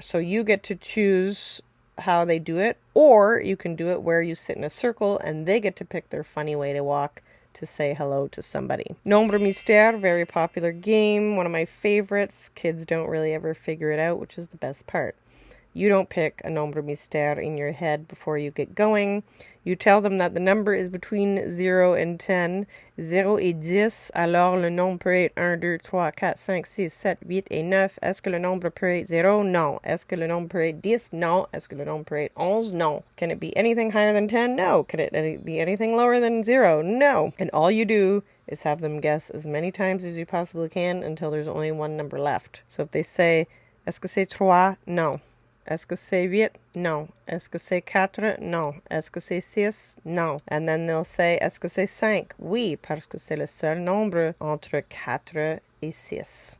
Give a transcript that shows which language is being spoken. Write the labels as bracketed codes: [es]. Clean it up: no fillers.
[en] So you get to choose how they do it, or you can do it where you sit in a circle and they get to pick their funny way to walk to say hello to somebody. [fr] Nombre, mystère, [en] very popular game, one of my favorites. Kids don't really ever figure it out, which is the best part. You don't pick a nombre mystère in your head before you get going. You tell them that the number is between 0 and 10. [fr] 0 et 10, alors le nombre peut être 1, 2, 3, 4, 5, 6, 7, 8 et 9. Est-ce que le nombre peut être 0? Non. Est-ce que le nombre peut être 10? Non. Est-ce que le nombre peut être 11? Non. [en] Can it be anything higher than 10? No. Can it be anything lower than 0? No. And all you do is have them guess as many times as you possibly can until there's only one number left. So if they say, [fr] est-ce que c'est 3? No. Est-ce que c'est 8? Non. Est-ce que c'est 4? Non. Est-ce que c'est 6? Non. [en] And then they'll say, [fr] est-ce que c'est 5? Oui, parce que c'est le seul nombre entre 4 et 6.